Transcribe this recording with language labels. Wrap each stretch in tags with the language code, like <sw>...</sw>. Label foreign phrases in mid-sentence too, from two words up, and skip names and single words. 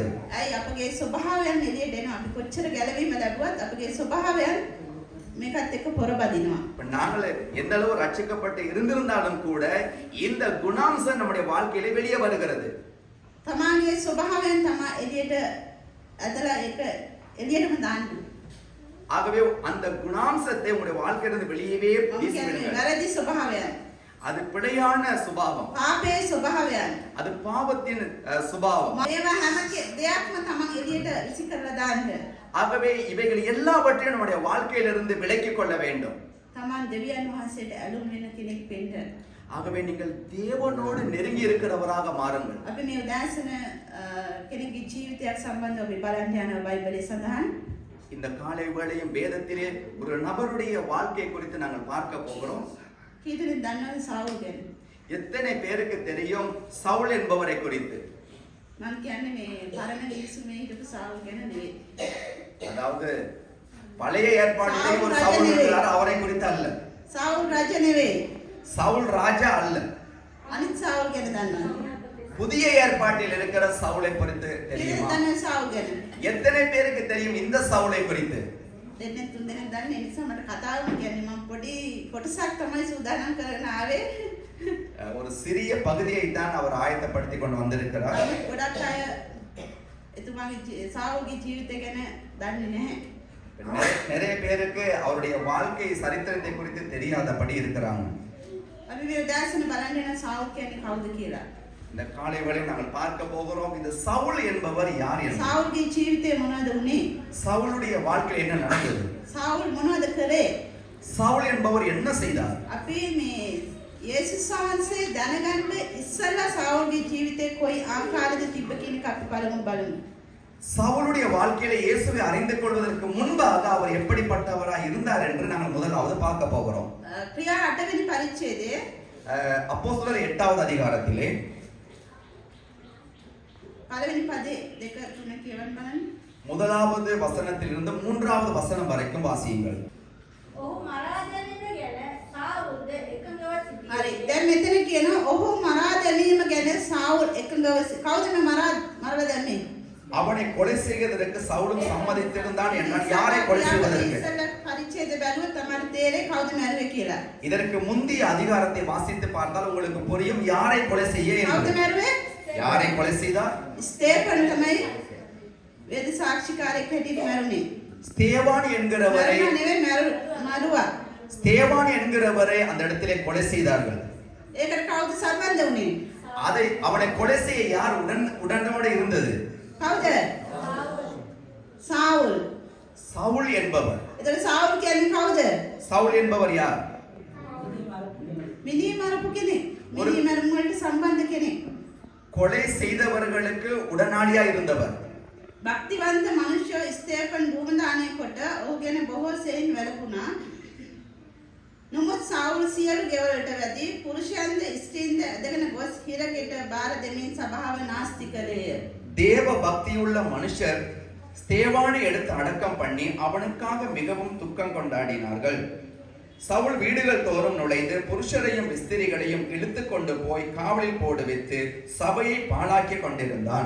<si>ඇයි අපගේ ස්වභාවයන් එළියට එනවා. අපි කොච්චර ගැලවීම ලැබුවත් අපගේ ස්වභාවයන් මේකත් එක්ක පොරබදිනවා.</si> <ta>இப்ப நாங்கள் எந்த அளவு ரட்சிக்கப்பட்டு இருந்திருந்தாலும் கூட இந்த குணாம்சம் நம்முடைய வாழ்க்கையிலே வெளியே வருகிறது.</ta> <si>තමාගේ ස්වභාවයන් තමා එළියට ඇදලා ඒක එළියටම දාන්න.</si> <ta>ஆகவே அந்த குணாம்சத்தை உங்களுடைய வாழ்க்கையிலிருந்து வெளியவே வீசிவிடுங்கள்.</ta> <si>වැරදි ස්වභාවයන්.</si> <ta>அது பிழையான சுபாவம்.</ta> <si>පාපේ ස්වභාවයන්.</si> <ta>அது பாவத்தின் சுபாவம்.</ta> <si>ඒවා හැම දෙයක්ම තමන් එළියට විසි කරලා දාන්න.</si> <ta>ஆகவே இவைகள் எல்லாவற்றையும் நம்முடைய வாழ்க்கையிலிருந்து விலக்கிக் கொள்ள வேண்டும்.</ta> <si>තමන් දෙවියන් වහන්සේට ඇලුම් වෙන කෙනෙක් වෙන්න.</si> <ta>ஆகவே நீங்கள் தேவனோடு நெருங்கி இருக்கிறவராக மாறுங்கள்.</ta> <si>අපි මේ උදාසන කෙනෙක්ගේ ජීවිතයක් සම්බන්ධව අපි බලන්න යන බයිබලයේ සඳහන්.</si> <ta>இந்த காலை வேளையும் வேதத்திலே ஒரு நபருடைய வாழ்க்கை குறித்து நாங்கள் பார்க்க போகிறோம்.</ta> <si>කීදෙනෙක් දන්නවද සාවුල් ගැන?</si> <ta>எத்தனை பேருக்கு தெரியும் சவுல் என்பவரை குறித்து?</ta> <si>මම කියන්නේ මේ පරණ විශ්වයේ හිටපු සාවුල් ගැන නෙවෙයි.</si> <ta>அதாவது பழைய ஏற்பாட்டிலே ஒரு சவுல் இருக்கிறார், அவரை குறித்து அல்ல.</ta> <si>සාවුල් රජ නෙවෙයි.</si> <ta>சவுல் ராஜா அல்ல.</ta> <si>අනිත් සාවුල් ගැන දන්නවද?</si> <ta>புதிய ஏற்பாட்டில் இருக்கிற சவுலை குறித்து தெரியுமா?</ta> <si>දන්න සාවුල් ගැන.</si> <ta>எத்தனை பேருக்கு தெரியும் இந்த சவுலை குறித்து?</ta> <si>දෙන්නේ තුන් දෙනෙක් දන්නේ. ඒ නිසා මට කතාව කියන්නේ මම පොඩි කොටසක් තමයි සූදානම් කරගෙන ආවේ.</si> <ta>ஒரு சிறிய பகுதியை தான் அவர் ஆயத்தப்படுத்தி கொண்டு வந்திருக்கிறார்.</ta> <si>ගොඩක් අය එතුමාගේ සාවුල්ගේ ජීවිතය ගැන දන්නේ නැහැ.</si> <ta>நிறைய பேருக்கு அவருடைய வாழ்க்கை சரித்திரத்தை குறித்து தெரியாதபடி இருக்கிறாங்க.</ta> <si>අපි මේ උදාසන බලන්න යන සාවුල් කියන්නේ කවුද කියලා.</si> <ta>இந்த காலை வேளை நாங்கள் பார்க்க போகிறோம் இந்த சவுல் என்பவர் யார் என்று.</ta> <si>සාවුල්ගේ ජීවිතේ මොනවද වුනේ?</si> <ta>சவுலுடைய வாழ்க்கையில் என்ன நடந்தது?</ta> <si>සාවුල් මොනවද කරේ?</si> <ta>சவுல் என்பவர் என்ன செய்தார்?</ta> <si>අපි මේ යේසුස් වහන්සේ දැනගන්න ඉස්සෙල්ලා සාවුල්ගේ ජීවිතේ කොයි ආකාරයකද තිබ්බ කියන එක අපි බලමු.</si> <ta>சவுலுடைய வாழ்க்கையில இயேசுவை அறிந்து கொள்வதற்கு முன்பாக அவர் எப்படிப்பட்டவராய் இருந்தார் என்று நாங்கள் முதலாவது பார்க்க போகிறோம்.</ta> <si>ක්‍රියා 8 වෙනි පරිච්ඡේදයේ</si> <ta>அப்போஸ்தலர் 8வது அதிகாரத்திலே</ta> <si>පළවෙනි පදේ 2 3 කියවන්න බලන්න.</si> <ta>முதலாவது வசனத்திலிருந்து 3வது வசனம் வரைக்கும் வாசியுங்கள்.</ta> <si>ඔහු මරා දැමීම ගැන සාවුල්ද එකඟව සිටියේ. හරි. දැන් මෙතන කියනවා ඔහු මරා දැමීම ගැන සාවුල් එකඟව කවුද මේ මරලා දැම්මේ?</si> <ta>அவனை கொலை செய்வதற்கு சவுலும் சம்மதித்திருந்தான் என்றால் யாரை கொலை செய்வதற்கு?</ta> <si>ඉස්සෙල්ලා පරිච්ඡේද බැලුවොත් තමයි තේරෙන්නේ කවුද මැරුවේ කියලා.</si> <ta>இதற்கு முந்தைய அதிகாரத்தை வாசித்து பார்த்தால் உங்களுக்கு புரியும் யாரை கொலை செய்ய</ta> <si>කවුද</si> <ta>என்று.</ta> <si>මැරුවේ?</si> <ta>யாரை கொலை செய்தார்?</ta> <si>ස්තේපන් තමයි වේද සාක්ෂිකාරයෙක් හැටියට මැරුණේ.</si> <ta>ஸ்தேவான் என்கிறவரை</ta> <si>මැරුණා නෙවෙයි මරුවා.</si> <ta>ஸ்தேவான் என்கிறவரை அந்த இடத்திலே கொலை செய்தார்கள்.</ta> <si>ඒකට කවුද සම්බන්ධ වුනේ?</si> <ta>அதை அவனை கொலை செய்ய யார் உடனோடு இருந்தது?</ta> <si>කවුද? සාවුල්.</si> <ta>சவுல் என்பவர்.</ta> <si>එතකොට සාවුල් කියන්නේ කවුද?</si> <ta>சவுல் என்பவர் யார்?</ta> <si>මිනී මරපු කෙනෙක්. මිනී මරුම් වලට සම්බන්ධ කෙනෙක්.</si> <ta>கொலை செய்தவர்களுக்கு உடனாளியா இருந்தவர்.</ta> <si>භක්තිවන්ත මනුෂ්‍ය ස්තේපන් භූමදානය කොට ඔහු ගැන බොහෝ සෙයින් වැළපුණා. නමුත් සාවුල් සියලු ගෙවලට වැඩි පුරුෂයන්ද ස්ත්‍රීන්ද ඇදගෙන ගොස් හිරගෙට බාර දෙමින් සභාව නාස්ති කළේය.</si> <ta>தேவ பக்தியுள்ள மனுஷர் ஸ்தேவானை எடுத்து அடக்கம் பண்ணி அவனுக்காக மிகவும் துக்கம் கொண்டாடினார்கள். சவுல் வீடுகள் தோறும் நுழைந்து புருஷரையும் ஸ்திரீகளையும் இழுத்து கொண்டு போய் காவலில் போடுவித்து சபையை பாழாக்கி கொண்டிருந்தான்.</ta>